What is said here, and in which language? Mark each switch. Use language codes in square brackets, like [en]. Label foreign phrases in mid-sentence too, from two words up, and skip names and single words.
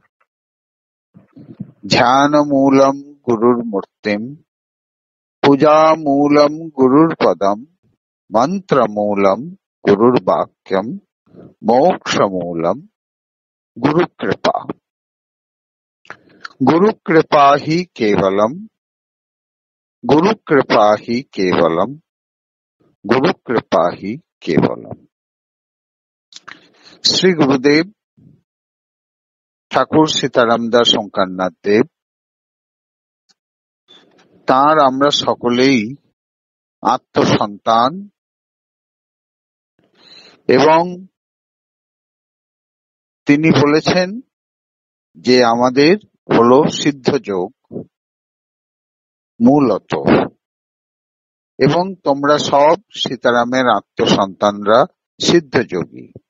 [sa] ध्यानमूलं गुरुर्मूर्तिम् पूजामूलं गुरुर्पदम् मंत्रमूलं गुरुर्वाक्यम् मोक्षमूलं गुरुकृपा। गुरुकृपा ही केवलम् गुरुकृपा ही केवलम् गुरुकृपा ही केवलम्। [bn] শ্রী গুরুদেব ঠাকুর সীতারাম দাস ওঙ্কারনাথ দেব, তাঁর আমরা সকলেই আত্মসন্তান এবং তিনি বলেছেন যে আমাদের হলো সিদ্ধ যোগ মূলত, এবং তোমরা সব সীতারামের আত্মসন্তানরা সিদ্ধ যোগী।